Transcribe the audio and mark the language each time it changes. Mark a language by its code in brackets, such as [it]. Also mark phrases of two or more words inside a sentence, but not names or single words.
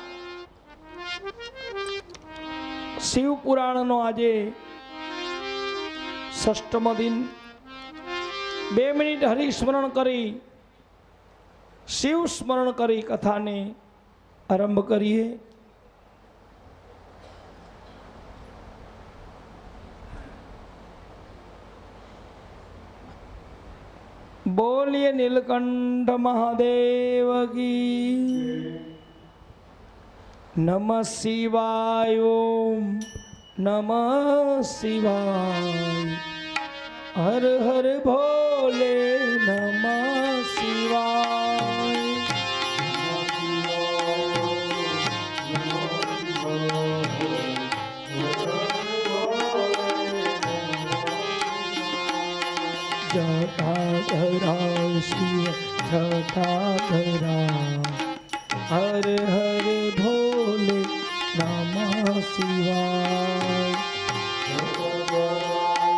[gu] શિવ પુરાણનો આજે ષષ્ઠમ દિન 2 મિનિટ હરિસ્મરણ કરી શિવ સ્મરણ કરી કથાને આરંભ કરીએ। [hi] बोलिए नीलकंठ महादेव की। नमः शिवाय ओम नमः शिवाय हर हर भोले नमः शिवाय। जटाधरा शिव जटाधरा हर हर भोले नमः शिवाय।